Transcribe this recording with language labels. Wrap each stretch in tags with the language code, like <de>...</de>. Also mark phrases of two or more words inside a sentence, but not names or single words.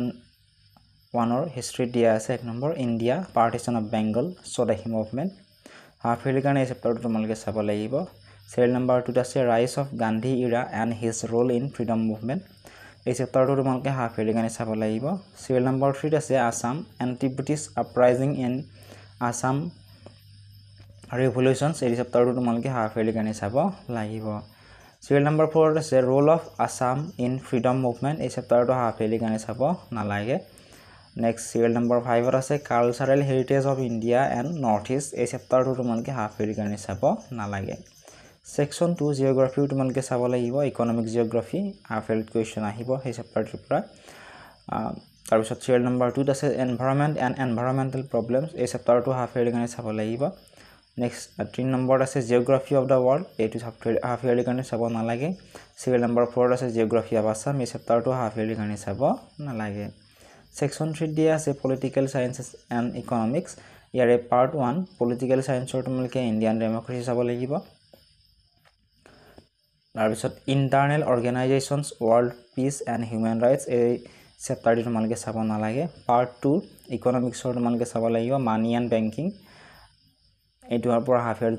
<as>1 হিষ্ট্ৰী দিয়া আছে এক নম্বৰ</as> <en>India partition of Bengal Swadeshi movement half yearৰ</en> <as>কাৰণে এই চেপ্টাৰটো তোমালোকে চাব লাগিব</as> <en>serial number</en> <as>2 আছে</as> <en>rise of Gandhi era and his role in freedom movement</en> <as>এই চেপ্টাৰটো তোমালোকে</as> <en>half yearৰ</en> <as>কাৰণে চাব লাগিব</as> <en>serial number</en> <as>3 আছে</as> <en>Assam anti British uprising in Assam revolutions</en> <as>এই চেপ্টাৰটো তোমালোকে</as> <en>half yearৰ</en> <as>কাৰণে চাব লাগিব</as> <en>serial number</en> <as>4 আছে</as> <en>role of Assam in freedom movement</en> <as>এই চেপ্টাৰটো</as> <en>half yearৰ</en> <as>কাৰণে চাব নালাগে</as> <en>Next serial number 5</en> <as>আছে</as> <en>cultural heritage of India and Northeast</en> <as>এই চেপ্টাৰটো তোমালোকে</as> <en>half yearৰ</en> <as>কাৰণে চাব নালাগে</as> <en>section 2 geography</en> <as>তোমালোকে চাব লাগিব</as> <en>economic geography half year question</en> <as>আহিব এই চেপ্টাৰটোৰ পৰা তাৰ পিছত</as> <en>serial number 2</en> <as>আছে</as> <en>environment and environmental problems</en> <as>এই চেপ্টাৰটো</as> <en>half yearৰ</en> <as>কাৰণে চাব লাগিব next 3 নম্বৰ আছে</as> <en>geography of the world</en> <as>এইটো</as> <en>half yearৰ</en> <as>কাৰণে চাব নালাগে</as> <en>serial number 4</en> <as>আছে</as> <en>geography of Assam</en> <as>এই চেপ্টাৰটো</as> <en>half yearৰ</en> <as>কাৰণে চাব নালাগে</as> <en>Section 3</en> <as>দিয়া আছে</as> <en>Political Sciences and Economics</en> <as>ইয়াৰে</as> <en>part 1 Political Science</en> <as>ৰ তোমালোকে</as> <en>Indian democracy</en> <as>চাব লাগিব তাৰ পিছত</as> <en>Internal Organizations World Peace and Human Rights</en> <as>এই চেপ্টাৰটো তোমালোকে চাব নালাগে</as> <en>part 2 Economics</en> <as>ৰ তোমালোকে চাব লাগিব</as> <en>Money and Banking</en> <as>এইটোৰ পৰা</as> <en>half year</en>